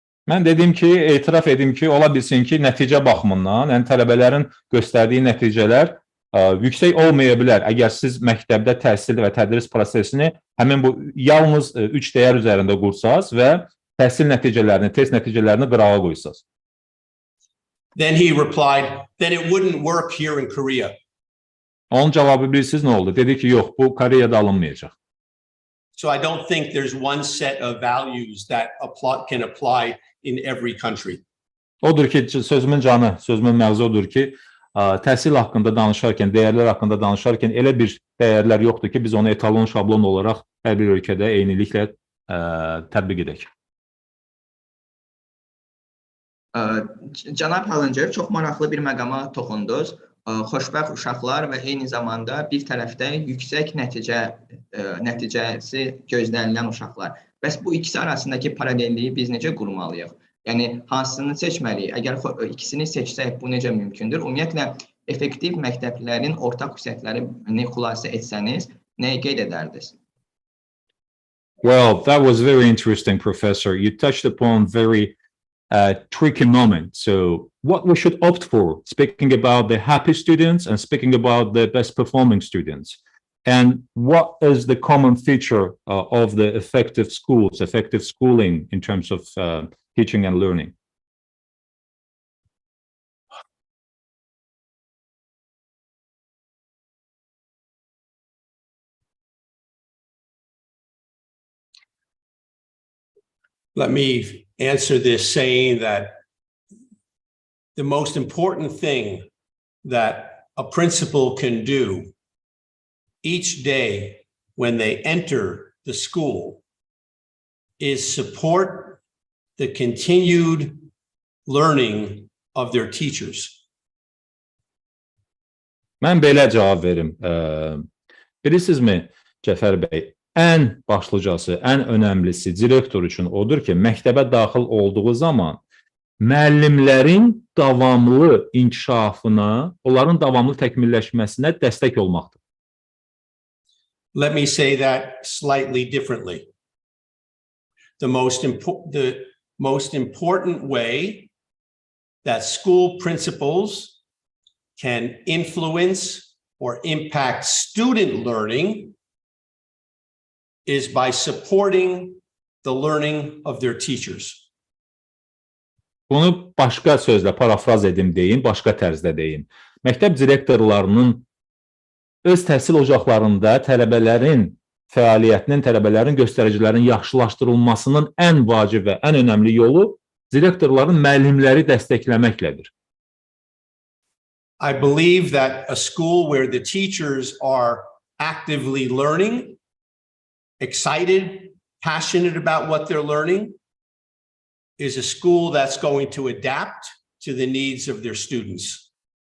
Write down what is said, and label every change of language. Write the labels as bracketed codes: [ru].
[az] Mən dedim ki, etiraf edim ki, ola bilsin ki, nəticə baxımından, yəni tələbələrin göstərdiyi nəticələr yüksək olmaya bilər. Əgər siz məktəbdə təhsil və tədris prosesini həmin bu yalnız 3 dəyər üzərində qursaz və təhsil nəticələrini, test nəticələrini qırağa qoysaz. [en] Then he replied, then it wouldn't work here in Korea. [az] Onun cavabı bilirsiniz nə oldu? Dedi ki, yox, bu Koreyada alınmayacaq. [en] So I don't think there's one set of values that can apply in every country. [az] Odur ki, sözümün canı, sözümün məğzi odur ki, təhsil haqqında danışarkən, dəyərlər haqqında danışarkən elə bir dəyərlər yoxdur ki, biz onu etalon, şablon olaraq hər bir ölkədə eyniliklə tətbiq edək. Cənab Hallincer, çox maraqlı bir məqama toxundunuz. Xoşbəxt uşaqlar və eyni zamanda bir tərəfdə yüksək nəticəsi gözlənilən uşaqlar. Bəs bu ikisi arasındakı paralelliyi biz necə qurmalıyıq? Yəni, hansını seçməliyik? Əgər ikisini seçsək, bu necə mümkündür? Ümumiyyətlə, effektiv məktəblərin ortaq xüsusiyyətlərini xülasə etsəniz, nəyi qeyd edərdiniz? [en] Well, that was very interesting, Professor. You touched upon very tricky moment. So what we should opt for, speaking about the happy students and speaking about the best performing students. And what is the common feature of the effective schools, effective schooling in terms of teaching and learning? Let me answer this saying that the most important thing that a principal can do each day when they enter the school is support the continued learning of their teachers. [az] Mən belə cavab verim. Bilirsinizmi, Cəfər bəy, ən başlıcası, ən önəmlisi direktor üçün odur ki, məktəbə daxil olduğu zaman müəllimlərin davamlı inkişafına, onların davamlı təkmilləşməsinə dəstək olmaqdır. [en] Let me say that slightly differently. The most important way that school principals can influence or impact student learning is by supporting the learning of their teachers. [az] Bunu başqa sözlə parafraz edim deyim, başqa tərzdə deyim. Məktəb direktorlarının öz təhsil ocaqlarında tələbələrin fəaliyyətinin, tələbələrin göstəricilərinin yaxşılaşdırılmasının ən vacib və ən önəmli yolu direktorların müəllimləri dəstəkləməklədir. [en] I believe that a school where the teachers are actively learning, excited, passionate about what they're learning, is a school that's going to adapt to the needs of their students.